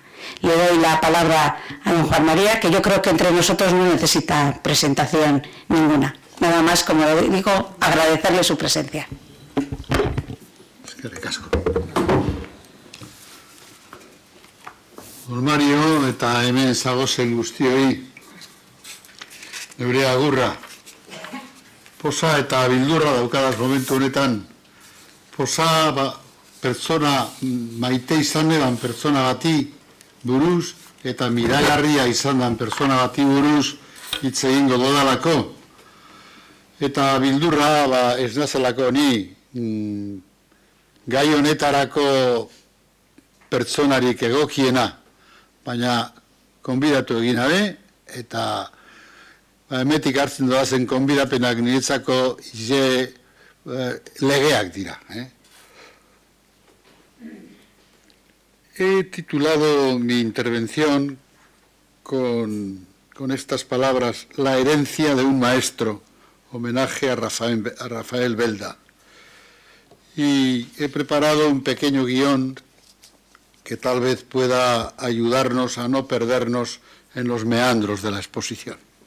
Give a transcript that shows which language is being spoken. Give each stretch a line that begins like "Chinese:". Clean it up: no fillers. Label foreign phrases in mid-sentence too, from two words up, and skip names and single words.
Spanish: Le doy la palabra a don Juan María, que yo creo que entre nosotros no necesita presentación ninguna. Nada más, como digo, agradecerle su presencia. Don Mario,
Basque: eta hemen zagozen guztioi, neure agurra. Posa eta bildurra daukadaz momentu honetan. Posa pertsona maite izan edan pertsona bati buruz, eta miragarria izan dan pertsona bati buruz hitz egingo dodalako. Eta bildurra ez nazelako ni gai honetarako pertsonarik egokiena, baina konbidatu egin abe, eta emetik hartzen doazen konbidapenak niretzako legeak dira.
Spanish: He titulado mi intervención con estas palabras: La herencia de un maestro, homenaje a Rafael Belda. Y he preparado un pequeño guión que tal vez pueda ayudarnos a no perdernos en los meandros de la exposición.